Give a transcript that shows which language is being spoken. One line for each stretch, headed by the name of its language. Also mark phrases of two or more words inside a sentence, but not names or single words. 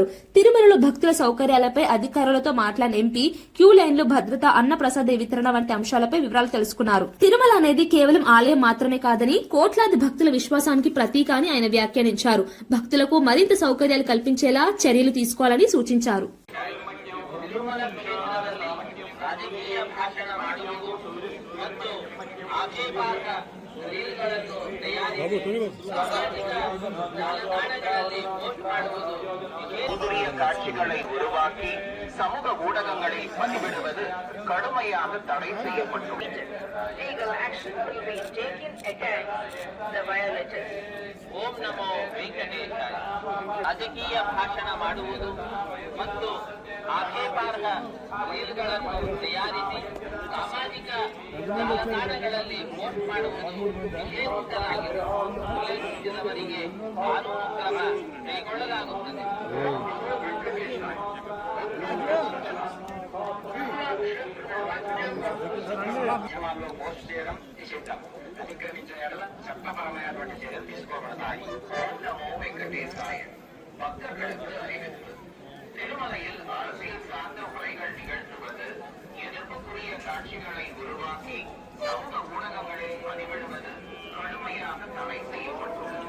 Telugu: తిరుమలలో భక్తుల సౌకర్యాలపై అధికారులతో మాట్లాడిన ఎంపీ క్యూ లైన్లు, భద్రత, అన్నప్రసాద వితరణ వంటి అంశాలపై వివరాలు తెలుసుకున్నారు. తిరుమల అనేది కేవలం ఆలయం మాత్రమే కాదని, కోట్లాది భక్తుల విశ్వాసానికి ప్రతీక అని ఆయన వ్యాఖ్యానించారు. భక్తులకు మరింత సౌకర్యాలు కల్పించేలా చర్యలు తీసుకోవాలని సూచించారు.
Tamil: காட்சிகளை உருவாக்கி சமூக ஊடகங்களில் பதிவிடுவது கடுமையாக தடை செய்யப்பட்டுள்ளது.
Sanskrit: ಓಂ ನಮೋ ವೆಂಕಟೇಶಾಯ.
Kannada: ರಾಜಕೀಯ ಭಾಷಣ ಮಾಡುವುದು ಮತ್ತು ಆಕ್ಷೇಪಾರ್ಹ ರೀಲ್ಗಳನ್ನು ತಯಾರಿಸಿ ಸಾಮಾಜಿಕ ಜಾಲತಾಣಗಳಲ್ಲಿ ಪೋಸ್ಟ್ ಮಾಡುವುದು ನಿಷೇಧಿಸಲಾಗಿದೆ. ಪೊಲೀಸ್ ಜನವರಿಗೆ ಕಾನೂನು ಕ್ರಮ ಕೈಗೊಳ್ಳಲಾಗುತ್ತದೆ.
Telugu: మాధ్యమాల్లో పోస్ట్ చేయడం నిషిద్ధం. అతిక్రమించిన ఎడల చట్టపరమైనటువంటి చర్యలు తీసుకోబడతాయి.
Sanskrit: నమో వెంకటేశాయ.
Tamil: பக்தர்களுக்கு அறிவிப்பு. திருமலையில் அரசியல் சார்ந்த உரைகள் நிகழ்த்துவது, எதிர்ப்புக்குரிய காட்சிகளை உருவாக்கி சமூக ஊடகங்களில் பதிவிடுவது கடுமையாக தடை செய்யப்பட்டுள்ளது.